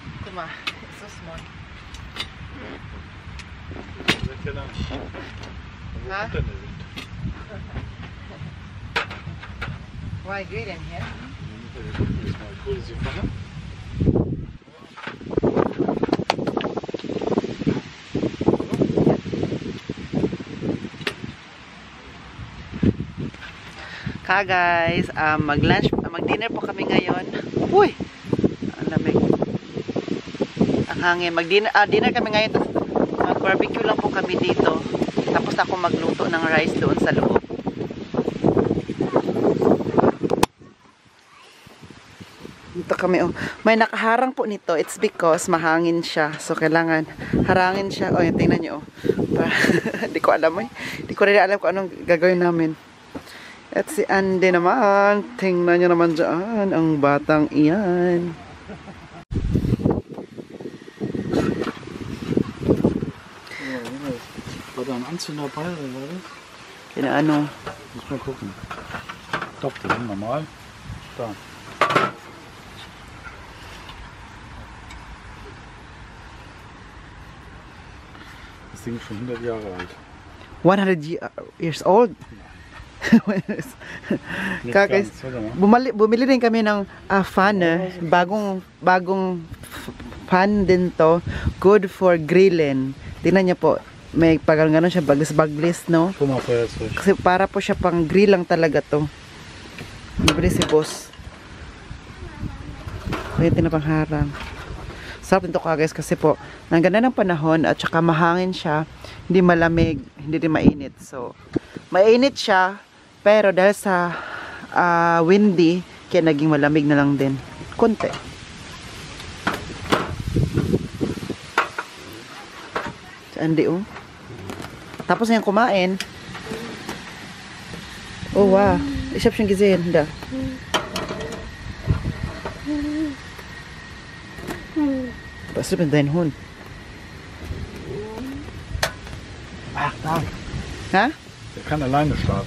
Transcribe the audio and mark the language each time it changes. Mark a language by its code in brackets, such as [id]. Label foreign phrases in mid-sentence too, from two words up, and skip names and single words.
[en] Tuma, it's so small. Huh? Why grill in here? [tl] Guys, mag-lunch, mag-dinner po kami ngayon. Uy! Ang lamig. Ang hangin. Dinner kami ngayon. Mag-barbecue lang po kami dito. Tapos ako magluto ng rice doon sa loob. Dito kami, oh. May nakaharang po nito. [en] It's because [tl] mahangin siya. So, kailangan harangin siya. Oh, tingnan nyo, oh. Hindi ko alam, eh. Hindi ko rin alam kung anong gagawin namin. At si Andy naman, tingnan nyo naman dyan, ang batang iyan. [de] War da ein Anzünder dabei oder war das? Keine Ahnung. Muss mal gucken. Stopp, drin, normal. Da. Das Ding ist schon 100 Jahre alt. [en] 100 years old? [tl] Guys, bumili din kami ng fan, bagong fan din to, [en] good for grilling. [tl] Tingnan niyo po, may pagano siya, baglis, no? Kasi para po siya pang grill lang talaga to. Bibili si boss. Pwede na pang harang. Sarap nito guys kasi po, ang ganda ng panahon at saka mahangin siya, hindi malamig, hindi din mainit. So, mainit siya, pero dahil sa windy, kaya naging malamig na lang din. Konti. Andi, oh. Tapos na yung kumain. Oh, wow. [de] Ich hab schon gesehen. Da. Was ist mit deinem Hund? Ach, da. Ha? Der kann alleine starten.